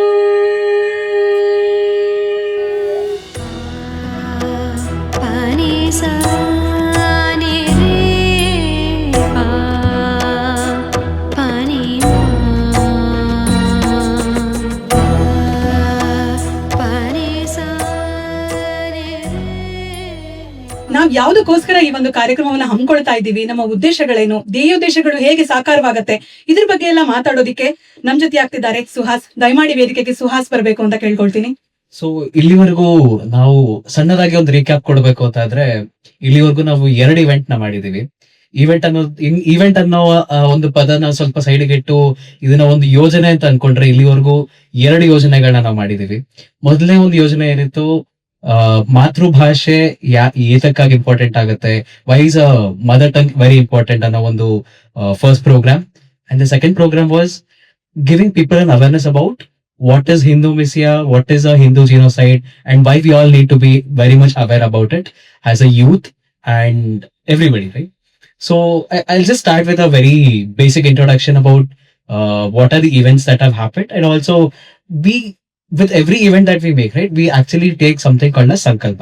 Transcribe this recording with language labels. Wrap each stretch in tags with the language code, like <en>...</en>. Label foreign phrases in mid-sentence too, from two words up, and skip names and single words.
<kn>पानी सा ने रे पा पानी पानी सा ने रे. ನಾವ್ ಯಾವ್ದಕ್ಕೋಸ್ಕರ ಈ ಒಂದು ಕಾರ್ಯಕ್ರಮವನ್ನ ಹಮ್ಮಿಕೊಳ್ತಾ ಇದ್ದೀವಿ, ನಮ್ಮ ಉದ್ದೇಶಗಳೇನು, ಧ್ಯೇಯೋದ್ದೇಶಗಳು ಹೇಗೆ ಸಾಕಾರವಾಗತ್ತೆ, ಇದ್ರ ಬಗ್ಗೆ ಎಲ್ಲ ಮಾತಾಡೋದಿಕ್ಕೆ ನಮ್ ಜೊತೆ ಆಗ್ತಿದ್ದಾರೆ ಸುಹಾಸ್. ದಯಮಾಡಿ ವೇದಿಕೆಗೆ ಸುಹಾಸ್ ಬರ್ಬೇಕು ಅಂತ ಕೇಳ್ಕೊಳ್ತೀನಿ. ಸೊ ಇಲ್ಲಿವರೆಗೂ ನಾವು ಸಣ್ಣದಾಗಿ ಒಂದು ರೀಕ್ಯಾಪ್ ಕೊಡ್ಬೇಕು ಅಂತ ಆದ್ರೆ, ಇಲ್ಲಿವರೆಗೂ ನಾವು 2 ಇವೆಂಟ್ ನ ಮಾಡಿದೀವಿ. ಈವೆಂಟ್ ಅನ್ನೋ ಒಂದು ಪದನ ಸ್ವಲ್ಪ ಸೈಡ್ಗೆ ಇಟ್ಟು ಇದನ್ನ ಒಂದು ಯೋಜನೆ ಅಂತ ಅನ್ಕೊಂಡ್ರೆ, ಇಲ್ಲಿವರೆಗೂ 2 ಯೋಜನೆಗಳನ್ನ ನಾವು ಮಾಡಿದೀವಿ. ಮೊದಲನೇ ಒಂದು ಯೋಜನೆ ಏನಿತ್ತು, ಮಾತೃಭಾಷೆ ಏತಕ್ಕಾಗಿ ಇಂಪಾರ್ಟೆಂಟ್ ಆಗುತ್ತೆ,</kn> <en>why is a mother tongue very important</en> <kn>ಅನ್ನೋ ಒಂದು</kn> <en>first program. And the second program was giving people an awareness about what is Hindu Messiah, what is a Hindu genocide, and why we all need to be very much aware about it as a youth and everybody, right? So I'll just start with a very basic introduction about what are the events that have happened, and also with every event that we make, right, we actually take something called as Sankalpa.</en>